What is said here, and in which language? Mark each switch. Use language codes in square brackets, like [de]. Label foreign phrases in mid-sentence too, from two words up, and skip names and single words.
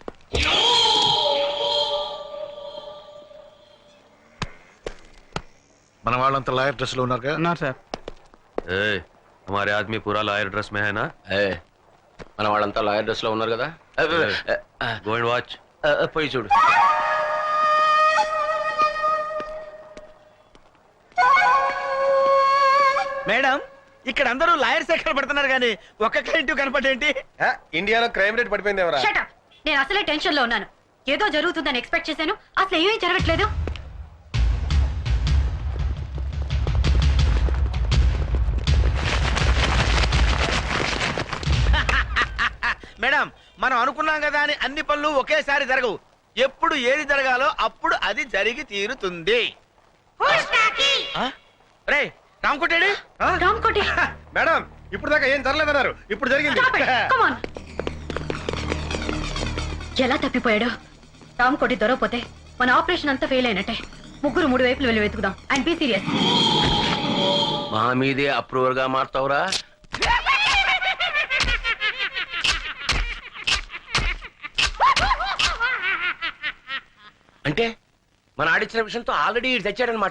[te] మన వాళ్ళంతా [en] lawyer dress [te] లో ఉన్నారుగా? ఉన్నారు సార్. [hi] हमारे आदमी पूरा [en] lawyer dress [hi] में है ना? [te] మన వాళ్ళంతా [en] lawyer dress [te] లో ఉన్నారు కదా. [en] go and watch. [te] పోయి చూడు. మేడం, ఇక్కడ అందరూ [en] lawyer sector [te] పడుతున్నారు కానీ ఒక్క క్లయింట్ కనపడేంటి? ఇండియాలో [en] crime rate [te] పడిపోయింది ఎవరా? [en] Shut up. [te] నేను అసలే టెన్షన్ లో ఉన్నాను. ఏదో జరుగుతుందని ఎక్స్పెక్ట్ చేశాను, అసలు ఏమీ జరగట్లేదు. మేడం, మనం అనుకున్నాం కదా అని అన్ని పనులు ఒకేసారి జరగవు. ఎప్పుడు ఏది జరగాలో అప్పుడు అది జరిగి తీరుతుంది. రే రామకోటేడి, రామ్కోటి, మేడం ఇప్పుడు దాకా ఏం జరగలేదన్నారు, ఇప్పుడు జరిగింది. [en] stop it. Come on. [te] ఎలా తప్పిపోయాడు? రామ్కోటి దొరకపోతే మన ఆపరేషన్ అంతా ఫెయిల్ అయినట్టే. ముగ్గురు 3 వైపులు వెళ్ళి వెతుకుదాం. [en] and be serious. [te] మా మీదే అప్రూవర్ గా మారుతావురా. అంటే మన ఆడిచ్చిన విషయంతో ఆల్రెడీ తెచ్చాడనమాట.